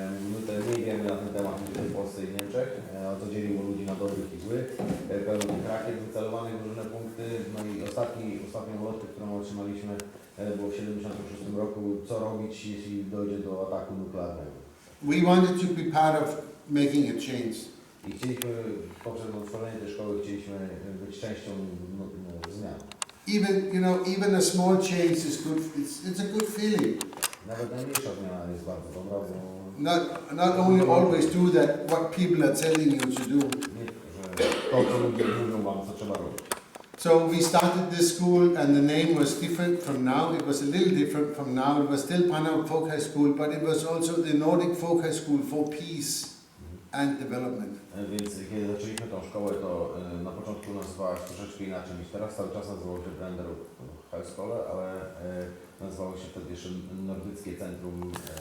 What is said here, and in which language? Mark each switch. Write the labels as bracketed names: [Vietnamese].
[Polish] My tutaj mniej wiemy na ten temat niż w Polsce i Niemczech, to dzieliło ludzi na dobrych i złych, pełno rakiet wycelowanych w różne punkty. No i ostatnią ulotkę, którą otrzymaliśmy, było w 1976 roku, co robić, jeśli dojdzie do ataku nuklearnego. [English] We wanted to be part of making a change. [Polish] I chcieliśmy, poprzez utworzenie tej szkoły, chcieliśmy być częścią zmian. [English] Even a small change is good. It's a good feeling. [Polish] Nawet najmniejsza zmiana jest bardzo dobra, bo [English] Not only always do that what people are telling you to do. [Polish] nie, że to, co ludzie mówią wam, co trzeba robić. [English] So we started this school, and the name was different from now. It was a little different from now. It was still Brenderup Folk High School, but it was also the Nordic Folk High School for Peace and Development. [Polish] Więc kiedy zaczęliśmy tą szkołę, to na początku nazywała się troszeczkę inaczej niż teraz. Cały czas nazywało się Brenderup High School, ale nazywało się wtedy jeszcze Nordyckie Centrum